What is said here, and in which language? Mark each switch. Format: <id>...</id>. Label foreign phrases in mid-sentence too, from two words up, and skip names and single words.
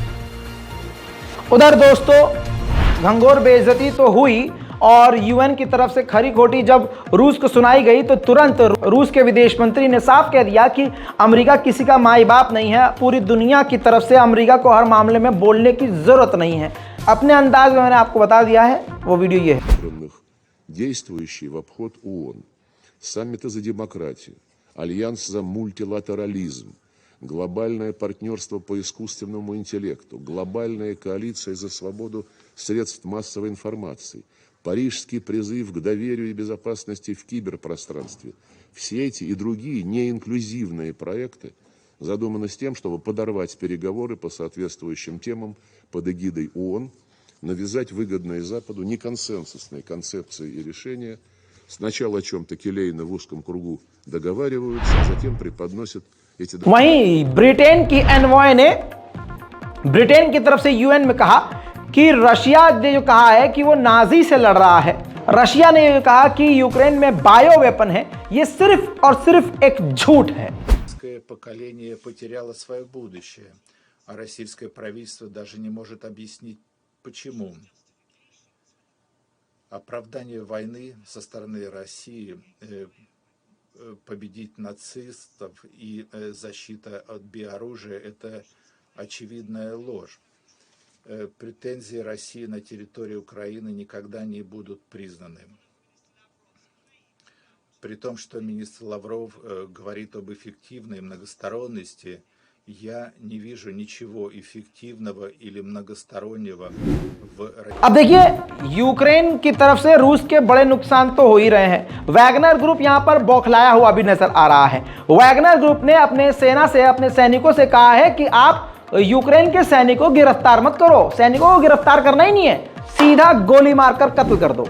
<hi>उधर दोस्तों, घंघोर बेइज्जती तो हुई और यूएन की तरफ से खरी खोटी जब रूस को सुनाई गई तो तुरंत रूस के विदेश मंत्री ने साफ कह दिया कि अमेरिका किसी का माई बाप नहीं है। पूरी दुनिया की तरफ से अमेरिका को हर मामले में बोलने की जरूरत नहीं है। अपने अंदाज में मैंने आपको बता दिया है, वो वीडियो ये है।</hi> <ru>действующий в обход ООН, саммиты за демократию, альянс за мультилатерализм, глобальное партнерство по искусственному интеллекту, глобальная коалиция за свободу средств массовой информации, Парижский призыв к доверию и безопасности в киберпространстве. Все эти и другие неинклюзивные проекты задуманы с тем, чтобы подорвать переговоры по соответствующим темам под эгидой ООН, навязать выгодные Западу неконсенсусные концепции и решения. Сначала о чем-то келейно в узком кругу договариваются, а затем преподносят эти...</ru> <hi>वहीं ब्रिटेन की एनवॉय ने ब्रिटेन की तरफ से यूएन में कहा कि रशिया ने जो कहा है कि वो नाजी से लड़ रहा है। रशिया ने कहा कि यूक्रेन में बायो वेपन है, ये सिर्फ और सिर्फ एक झूठ है।</hi> <ru>Поколение потеряло свое будущее, а российское правительство даже не может объяснить, почему. Оправдание войны со стороны России, победить нацистов и защита от биооружия – это очевидная ложь. Претензии России на территории Украины никогда не будут признаны. При том, что министр Лавров говорит об эффективной многосторонности, я не вижу ничего эффективного или многостороннего в России.</ru> <hi>अब देखिए, यूक्रेन की तरफ से रूस के बड़े नुकसान तो हो ही रहे हैं। वैगनर ग्रुप यहां पर बौखलाया हुआ भी नजर आ रहा है। वैगनर ग्रुप ने अपने सेना से, अपने सैनिकों से कहा है कि आप यूक्रेन के सैनिकों को गिरफ्तार मत करो, सैनिकों को गिरफ्तार करना ही नहीं है, सीधा गोली मारकर कत्ल कर दो।</hi>